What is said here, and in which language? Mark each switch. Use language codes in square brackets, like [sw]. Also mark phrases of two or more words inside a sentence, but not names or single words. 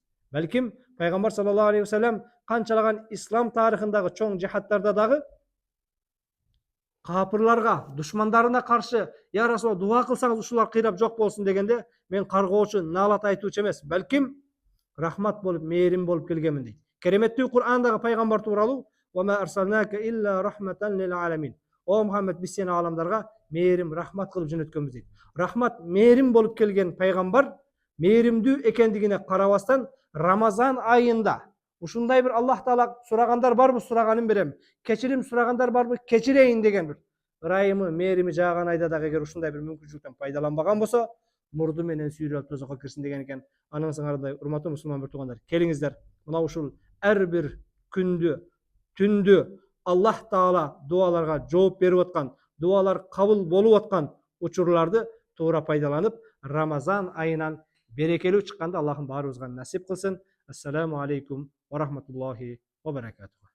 [ky] Балким пайгамбар [ar] صلى الله عليه وسلم [ky] канчалаган ислам тарыхындагы чоң жихадтарда дагы капырларга, душмандарына каршы [ar] يا رسول الله [ky] дуа кылсаңыз ушулар кыйрап жок болсун дегенде, мен каргоочу, наалат айтуучу эмес, балким рахмат болуп, мээрим болуп келгенмин дейт. Кереметтүү Кур'андагы пайгамбар тууралуу [ar] "وما أرسلناك إلا رحمة للعالمين". [ky] О Мухаммед, биз сени аламдарга мээрим, рахмат кылып жөнөткөнбүз дейт. Рахмат, мээрим болуп келген пайгамбар мээримдүү экендигине карабастан Рамазан айында ушундай бир Аллах Таала сурагандар барбы, сураганын берем, кечирим сурагандар барбы, кечирейин деген бир ырайымы, мээрими жааган айда дагы эгер ушундай бир мүмкүнчүлүктөн пайдаланбаган болсо, мурду менен сүйрөлүп тозокко кирсин деген экен. Анын сыңарындай урматтуу мусулман бир туугандар, келиңиздер мына ушул ар бир күндү, түндү Аллах Таала дуаларга жооп берип аткан, дуалар кабыл болуп аткан учурларды туура пайдаланып, Рамазан айынан берекелүү чыкканды Аллахым баарыбызга насип кылсын. [ar] السلام عليكم ورحمة الله وبركاته.